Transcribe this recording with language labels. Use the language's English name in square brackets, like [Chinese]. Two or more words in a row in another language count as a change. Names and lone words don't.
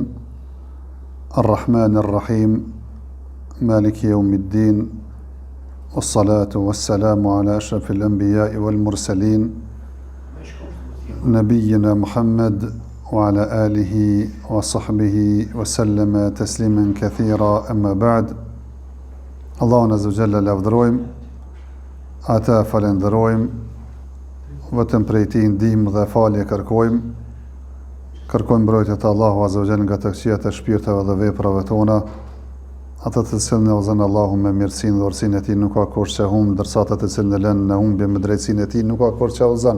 [Arabic] الرحمن الرحيم مالك يوم الدين. والصلاة والسلام على أشرف الأنبياء والمرسلين. نبينا محمد وعلى آله وصحبه وسلم تسليما كثيرا أما بعد. [Albanian] Allahun [Arabic] عز وجل [Albanian] lavdërojmë, ata falenderojmë, vetëm prej tij ndihmë dhe falje kërkojmë mbrojtje të Allahu [Arabic] عز وجل [Albanian] nga të këqijat e shpirteve dhe veprave tona, ata të cilën e udhëzon Allahu me mirësinë dhe urtësinë e tij nuk ka kurrë që humb, ndërsa ata të cilën e lën në humbje me drejtsinë e tij nuk ka kurrë që udhëzon.